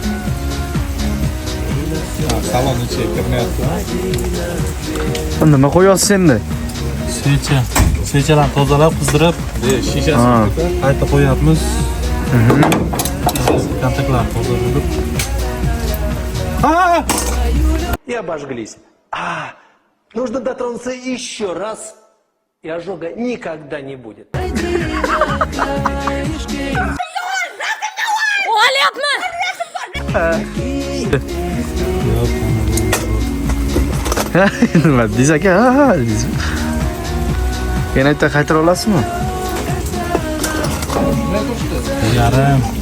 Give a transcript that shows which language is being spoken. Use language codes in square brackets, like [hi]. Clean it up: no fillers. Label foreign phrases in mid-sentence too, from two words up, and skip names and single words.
[uz] Salon ichiga kirmayapti. Nima qo'yasiz endi? Svechalarni tozalab, qizdirib, Shishasi qayta qo'yapmiz. Kontaktlar tozalab. [ru] И обожглись. Нужно дотронуться еще раз, и ожога никогда не будет. [uz] Oğlayapmı? Nima deysiz aka? Ha, deysiz. Yana bitta qaytara olasizmi? Yarim.